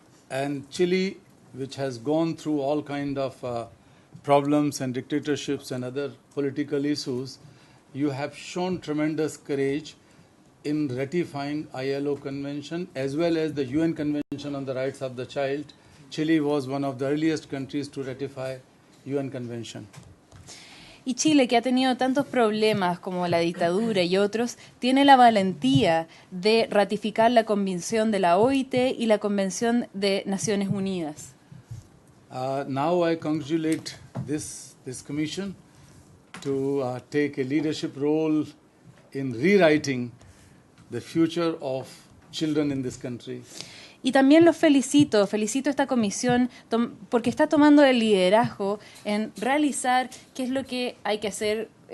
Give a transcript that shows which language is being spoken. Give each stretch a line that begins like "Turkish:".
English: And Chile, which has gone through all kind of problems and dictatorships and other political issues, you have shown tremendous courage in ratifying ILO Convention as well as the UN Convention on the Rights of the Child. Chile was one of the earliest countries to ratify UN Convention.
Spanish: Y Chile, que ha tenido tantos problemas como la dictadura y otros, tiene la valentía de ratificar la Convención de la OIT y la Convención de Naciones Unidas.
English: Now I congratulate this commission to take a leadership role in rewriting the future of children in this country.
Spanish: Y también los felicito a esta comisión porque está tomando el liderazgo en realizar qué es lo que hay que hacer.